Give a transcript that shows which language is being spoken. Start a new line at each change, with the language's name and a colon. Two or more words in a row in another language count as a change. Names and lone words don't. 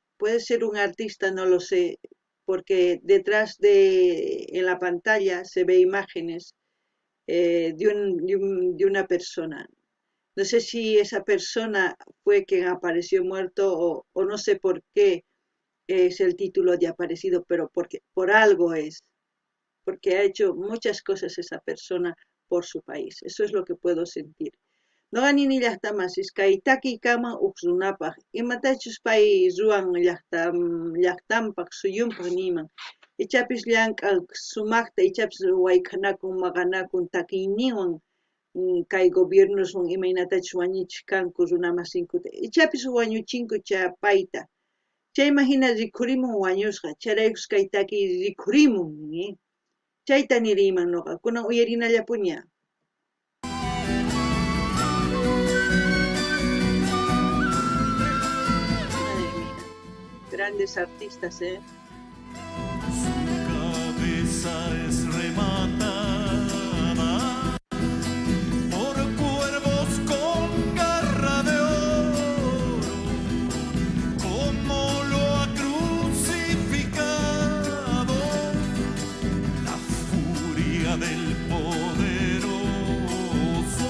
Spanish: Puede ser un artista, no lo sé, porque detrás en la pantalla se ve imágenes de una persona. No sé si esa persona fue quien apareció muerto o no sé por qué es el título de Aparecido, pero porque por algo es. porque ha hecho muchas cosas esa persona por su país. Eso es lo que puedo sentir.
Quechua: Noqanini llaqtamasis kay taki kama uqsunapaq imatachus pay ruwan llaqtanpaq suyunpaq niman ichapis llank'aq sumaqta ichapis wayqanakun maqanakun takiyninwan kay gobiernoswan imaynatachus wañuchiq kanku runa masinkuta ichapis wañuchinku payta chayman hina rikhurimun wañusqa charaykus kay takiy rikhurimun chayta niriyman nuqa kunan uyarinallapuña.
Spanish: Grandes artistas, Su cabeza es rematada por cuervos con garra de oro, como lo ha crucificado la furia del poderoso.